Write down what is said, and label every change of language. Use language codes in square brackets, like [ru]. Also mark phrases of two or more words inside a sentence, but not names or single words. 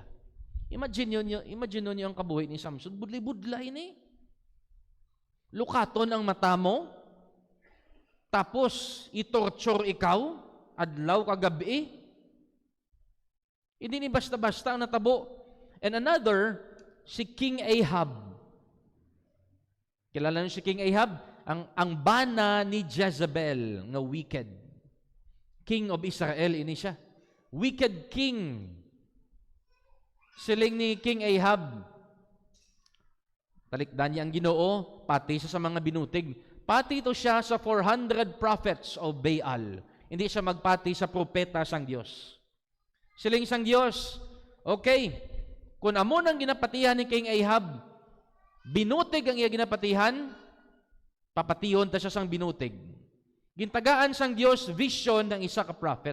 [hil] Imagine niyo ang kabuhi ni Samson, budlay-budlay ni. Lukaton ang mata mo, tapos itorture ikaw, adlaw kagabi. Hindi ni basta-basta ang natabo. [en] And another, [hil] si King Ahab. Kilala niyo si King Ahab? Ang bana ni Jezebel, [en] nga wicked. King of Israel, [hil] ini siya. [en] Wicked king. [hil] Siling ni King Ahab, talikdan niya ang Ginoo, pati siya sa mga binutig. Pati ito siya sa 400 [en] prophets of Baal. [hil] Hindi siya magpati sa propeta sang Dios. Siling sang Dios, okay, kung amo nang ginapatihan ni King Ahab, binutig ang iya ginapatihan, papatihon ta siya sang binutig. Gintagaan sang Dios vision ng isa ka prophet.